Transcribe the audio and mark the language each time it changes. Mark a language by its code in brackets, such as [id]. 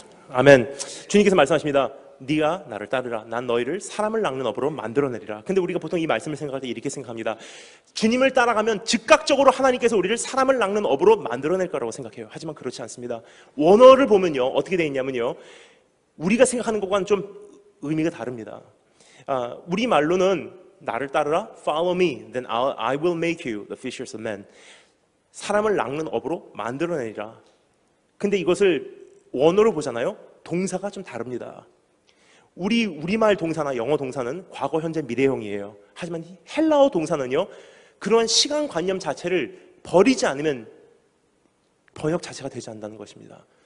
[ko] 아멘. 주님께서 말씀하십니다. 네가 나를 따르라. 난 너희를 사람을 낚는 업으로 만들어내리라. 근데 우리가 보통 이 말씀을 생각할 때 이렇게 생각합니다. 주님을 따라가면 즉각적으로 하나님께서 우리를 사람을 낚는 업으로 만들어낼 거라고 생각해요. 하지만 그렇지 않습니다. 원어를 보면요, 어떻게 되어 있냐면요, 우리가 생각하는 것과는 좀 의미가 다릅니다. 우리 말로는 나를 따르라, [en] follow me, then I will make you the fishers of men. [ko] 사람을 낚는 업으로 만들어내리라. 근데 이것을 원어로 보잖아요. 동사가 좀 다릅니다. 우리말 동사나 영어 동사는 과거, 현재, 미래형이에요. 하지만 헬라어 동사는요, 그러한 시간관념 자체를 버리지 않으면 번역 자체가 되지 않는다는 것입니다.